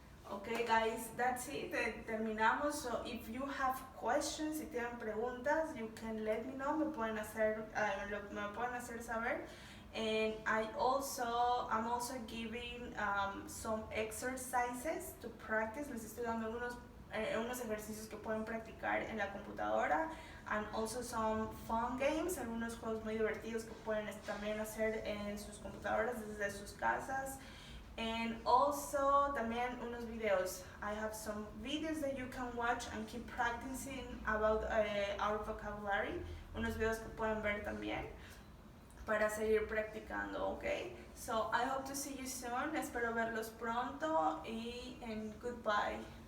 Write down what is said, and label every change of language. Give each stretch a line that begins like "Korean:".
English: Okay guys, that's it.
Spanish: Terminamos.
English: So if you have questions,
Spanish: si tienen preguntas,
English: you can let me know.
Spanish: Me pueden hacer saber.
English: And I'm also giving some exercises to practice.
Spanish: Les estoy dando unos ejercicios que pueden practicar en la computadora.
English: And also some fun games,
Spanish: algunos juegos muy divertidos que pueden también hacer en sus computadoras desde sus casas.
English: And also
Spanish: también unos videos.
English: I have some videos that you can watch and keep practicing about our vocabulary.
Spanish: Unos videos que pueden ver también para seguir practicando, okay?
English: So I hope to see you soon.
Spanish: Espero verlos pronto
English: and goodbye.